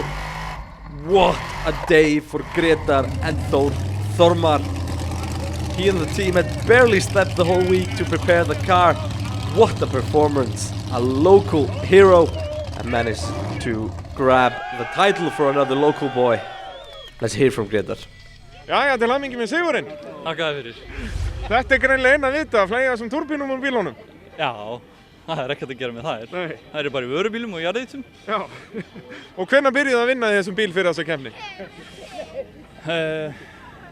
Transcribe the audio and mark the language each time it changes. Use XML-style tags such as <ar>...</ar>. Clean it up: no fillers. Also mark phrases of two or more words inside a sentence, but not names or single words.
<en>What a day for Grétar and Thor Þormar. He and the team had barely slept the whole week to prepare the car. What a performance. A local hero, and managed to grab the title for another local boy. Let's hear from Grétar.</en> <is>Jæja, til hamingju með sigurinn. Þakkaði fyrir. Þetta er greinilega eina vita að flæga þessum túrbínum úr bílunum. Já, það er ekkert að gera með þær. Nei. Það eru bara í vörubílum og jarðýtum. Já. Og hvenær byrjuðu að vinna í þessum bíl fyrir þessa keppni?</is>